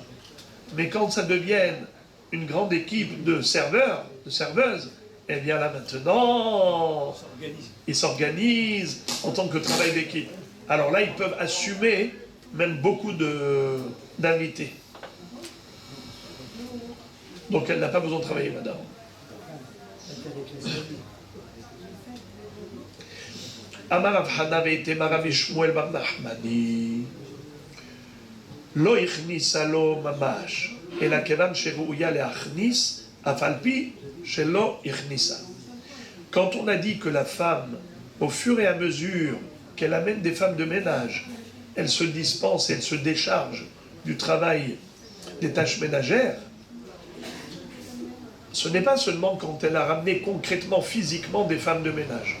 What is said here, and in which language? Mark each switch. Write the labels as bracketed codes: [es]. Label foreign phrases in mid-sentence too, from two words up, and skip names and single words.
[fr] Mais quand ça devient une grande équipe de serveurs, de serveuses, eh bien là maintenant, ils s'organisent en tant que travail d'équipe. Alors là, ils peuvent assumer même beaucoup d'invités. Donc elle n'a pas besoin de travailler, madame. [he] אמר רב חנא ואיתימא רב שמואל בר נחמני לא הכניסה לו ממש, אלא כיוון שראויה להכניס, אף על פי שלא הכניסה. [fr] Quand on a dit que la femme, au fur et à mesure qu'elle amène des femmes de ménage, elle se dispense, elle se décharge du travail des tâches ménagères, ce n'est pas seulement quand elle a ramené concrètement, physiquement des femmes de ménage.